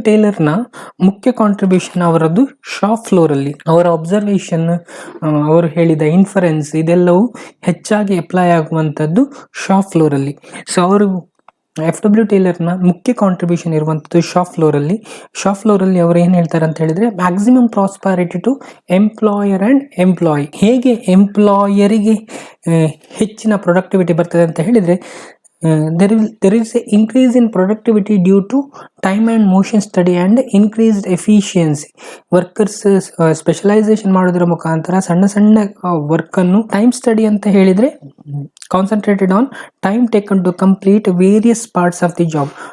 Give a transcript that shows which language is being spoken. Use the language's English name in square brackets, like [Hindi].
[Kannada] ಟೈಲರ್ನ ಮುಖ್ಯ ಕಾಂಟ್ರಿಬ್ಯೂಷನ್ ಅವರದ್ದು ಶಾಪ್ ಫ್ಲೋರಲ್ಲಿ ಅವರ ಅಬ್ಸರ್ವೇಷನ್, ಅವರು ಹೇಳಿದ ಇನ್ಫರೆನ್ಸ್, ಇದೆಲ್ಲವೂ ಹೆಚ್ಚಾಗಿ ಅಪ್ಲೈ ಆಗುವಂಥದ್ದು ಶಾಪ್ ಫ್ಲೋರಲ್ಲಿ. ಸೊ ಅವರು F.W. ಟೈಲರ್ನ ಮುಖ್ಯ ಕಾಂಟ್ರಿಬ್ಯೂಷನ್ ಇರುವಂಥದ್ದು ಶಾಪ್ ಫ್ಲೋರಲ್ಲಿ ಅವರು ಏನು ಹೇಳ್ತಾರೆ ಅಂತ ಹೇಳಿದರೆ, [English] Maximum prosperity to employer and employee. [Kannada] ಹೇಗೆ ಎಂಪ್ಲಾಯರಿಗೆ ಹೆಚ್ಚಿನ ಪ್ರೊಡಕ್ಟಿವಿಟಿ ಬರ್ತದೆ ಅಂತ ಹೇಳಿದರೆ, [English] there is a increase in productivity due to time and motion study and increased efficiency. Workers specialisation [Kannada] ಮಾಡೋದ್ರ ಮುಖಾಂತರ ಸಣ್ಣ ವರ್ಕನ್ನು [English] time study [Kannada] ಅಂತ ಹೇಳಿದರೆ [English] Concentrated on time taken to complete various parts of the job.